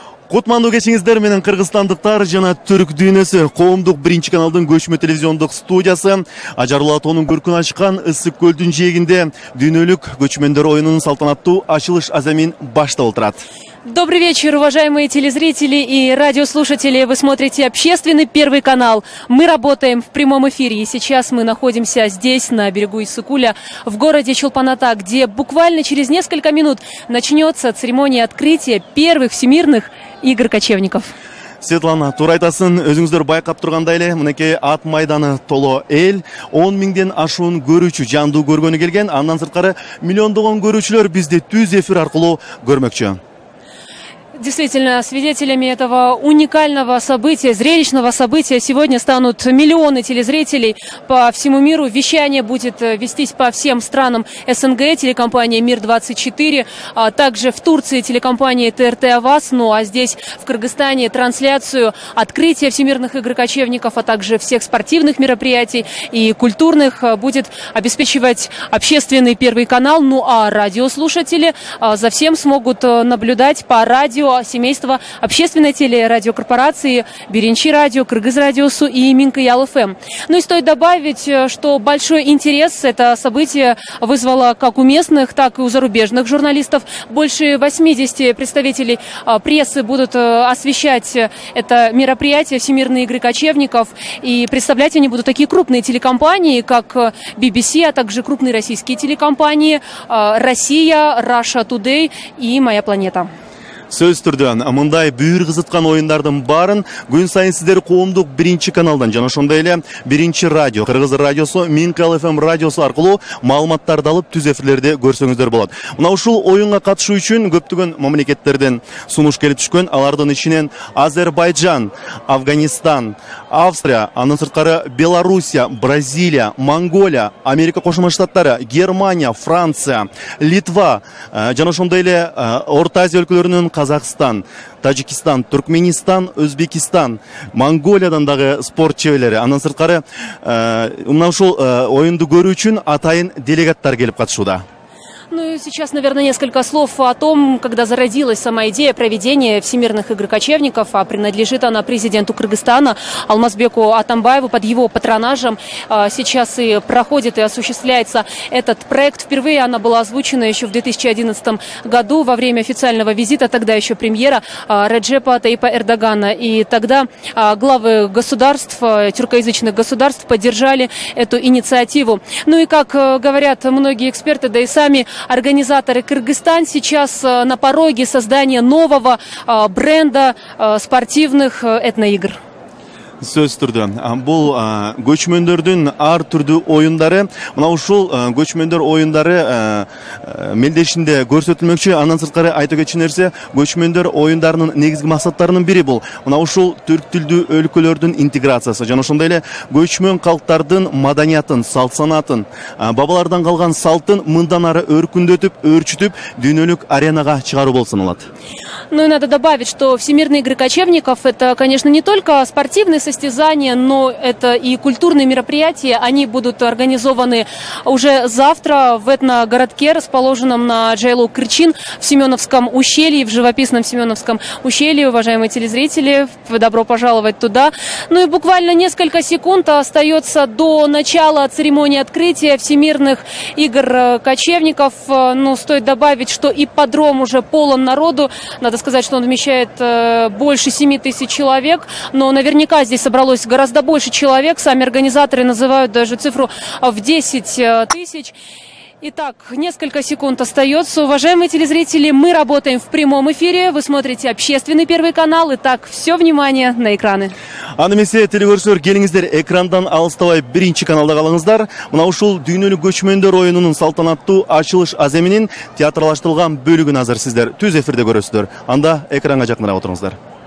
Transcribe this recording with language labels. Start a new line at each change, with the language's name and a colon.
Kyrgyz: Кутмандуу кечиңиздер менен кыргызстандыктар жана түрк дүйнөсү коомдук биринчи каналдын көчмө телевизиондук студиясы Ажарлуу атоонун көркүн ачкан Ысык көлдүн жээгинде дүйнөлүк көчмөндөр оюнунун салтанаттуу ачылыш аземин баштап отурат.
Russian: Добрый вечер, уважаемые телезрители и радиослушатели. Вы смотрите общественный Первый канал. Мы работаем в прямом эфире. И сейчас мы находимся здесь, на берегу Иссыкуля, в городе Чолпан-Ата, где буквально через несколько минут начнется церемония открытия первых всемирных игр кочевников.
Kyrgyz: Светлана, туура айтасың, өзүңүздөр байкап тургандай эле, мынакей ат майданы толо эл, 10 миңден ашуун көрүүчү жандуу көргөнү келген, андан сырткары миллиондогон көрүүчүлөр бизди түз эфир аркылуу көрмөкчү.
Russian: Действительно, свидетелями этого уникального события, зрелищного события сегодня станут миллионы телезрителей по всему миру. Вещание будет вестись по всем странам СНГ, телекомпания «Мир-24», а также в Турции телекомпания ТРТ «Аваз». Ну а здесь, в Кыргызстане, трансляцию открытия всемирных игр кочевников, а также всех спортивных мероприятий и культурных будет обеспечивать общественный Первый канал. Ну а радиослушатели за всем смогут наблюдать по радио семейства общественной телерадиокорпорации Биринчи радио, Кыргыз радиосу и Минкаял ФМ. Ну и стоит добавить, что большой интерес это событие вызвало как у местных, так и у зарубежных журналистов. Больше 80 представителей прессы будут освещать это мероприятие «Всемирные игры кочевников». И представлять они будут такие крупные телекомпании, как BBC, а также крупные российские телекомпании «Россия», «Russia Today» и «Моя планета».
Kyrgyz: Сөз түрдө мындай бүйүр кызыткан оюндардын баарын күн сайын сиздер коомдук биринчи каналдан жана ошондой эле биринчи радио, Кыргыз радиосу, Минкаял ФМ радиосу аркылуу маалыматтарды алып түз эфирлерде көрсөңүздөр болот. Мына ушул оюнга катышуу үчүн көптөгөн мамлекеттерден сунуш келип түшкөн. Алардын ичинен Азербайджан, Афганистан, Австрия, андан сырткары Белоруссия, Бразилия, Монголия, Америка Кошмо Штаттары, Германия, Франция, Литва жана ошондой эле Орто Азия өлкөлөрүнүн Казахстан, Таджикистан, Туркменистан, Өзбекистан, Монголиядан дагы спорт чеберлери. Андан сырткары мына ушул оюнду көрүү үчүн атайын делегаттар келип катышууда.
Russian: Ну и сейчас, наверное, несколько слов о том, когда зародилась сама идея проведения всемирных игр кочевников, а принадлежит она президенту Кыргызстана Алмазбеку Атамбаеву. Под его патронажем сейчас и проходит и осуществляется этот проект. Впервые она была озвучена еще в 2011 году во время официального визита, тогда еще премьера Реджепа Тайипа Эрдогана. И тогда главы государств, тюркоязычных государств поддержали эту инициативу. Ну и как говорят многие эксперты, да и сами организаторы, Кыргызстан сейчас на пороге создания нового бренда спортивных этноигр.
Kyrgyz: Сөз түрдө бул көчмөндөрдүн ар түрдүү оюндары, мына ушул көчмөндөр оюндары мелдешинде көрсөтүлмөкчү. Андан сырткары айта кетчү нерсе, көчмөндөр оюндарынын негизги максаттарынын бири бул мына ушул түрк тилдүү өлкөлөрдүн интеграциясы жана ошондой эле көчмөн калктардын маданиятын, салт санатын, бабалардан калган салтын мындан ары өркүндөтүп, өөрчүтүп дүйнөлүк аренага чыгаруу болуп саналат.
Russian: Ну и надо добавить, что всемирные игры кочевников это, конечно, не только спортивные состязания, но это и культурные мероприятия. Они будут организованы уже завтра в этногородке, расположенном на Джайлоу-Кырчин в Семеновском ущелье, в живописном Семеновском ущелье. Уважаемые телезрители, добро пожаловать туда. Ну и буквально несколько секунд остается до начала церемонии открытия всемирных игр кочевников. Ну, стоит добавить, что ипподром уже полон народу. Надо сказать, что он вмещает больше 7 тысяч человек, но наверняка здесь собралось гораздо больше человек. Сами организаторы называют даже цифру в 10 тысяч. Итак, несколько секунд остается. Уважаемые телезрители, мы работаем в прямом эфире. Вы смотрите общественный Первый канал. Итак, все внимание на экраны.
Kyrgyz: Аны эмесе телегөрүүчүлөр, келиңиздер экрандан алыстабай биринчи каналда калыңыздар. Мына ушул дүйнөлүк көчмөндөр оюнунун салтанаттуу ачылыш аземинин театрлаштырылган бөлүгүн азыр сиздер түз эфирде көрөсүздөр. Анда экранга жакыныраак отуруңуздар.